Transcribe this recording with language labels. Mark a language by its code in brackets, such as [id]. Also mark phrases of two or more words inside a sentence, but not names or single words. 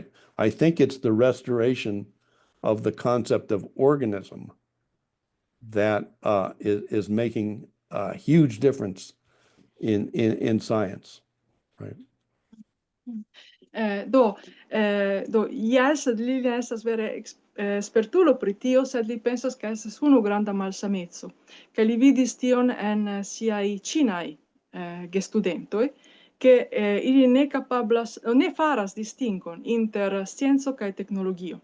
[en] I think it's the restoration of the concept of organism that is making a huge difference in science, right? Yes, [eo] li estas vere spertulo pri tio, sed li pensas ke estas unu granda malsameco, kaj li vidis tion en siaj ĉinaj gestudentoj, che ili ne kapablas, ne faras distingon inter scienco kaj teknologio.